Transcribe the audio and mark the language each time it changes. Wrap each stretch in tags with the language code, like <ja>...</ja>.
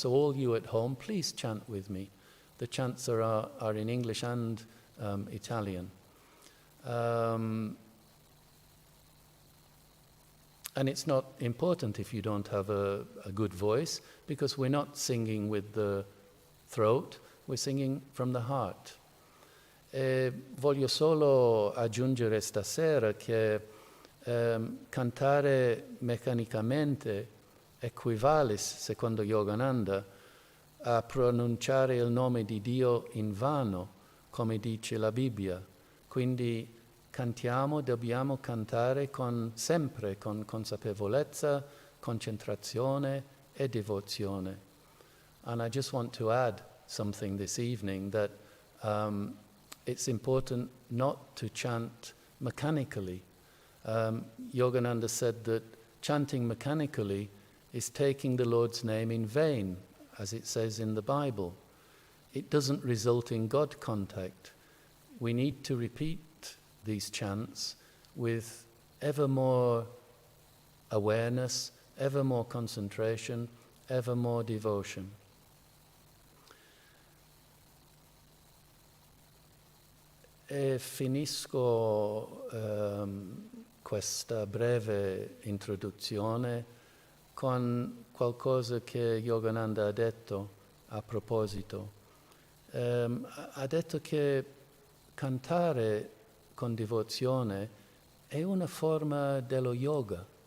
<en>So all you at home, please chant with me. The chants are in English and Italian. And it's not important if you don't have a good voice, because we're not singing with the throat, we're singing from the heart.</en> <it>Voglio solo aggiungere stasera che cantare meccanicamente equivale, secondo Yogananda, a pronunciare il nome di Dio in vano, come dice la Bibbia. Quindi dobbiamo cantare sempre con consapevolezza, concentrazione e devozione.</it> <en>And I just want to add something this evening, that it's important not to chant mechanically. Yogananda said that chanting mechanically is taking the Lord's name in vain, as it says in the Bible. It doesn't result in God contact. We need to repeat these chants with ever more awareness, ever more concentration, ever more devotion.</en> <it>E finisco questa breve introduzione con qualcosa che Yogananda ha detto a proposito. Ha detto che cantare con devozione è una forma dello yoga.</it>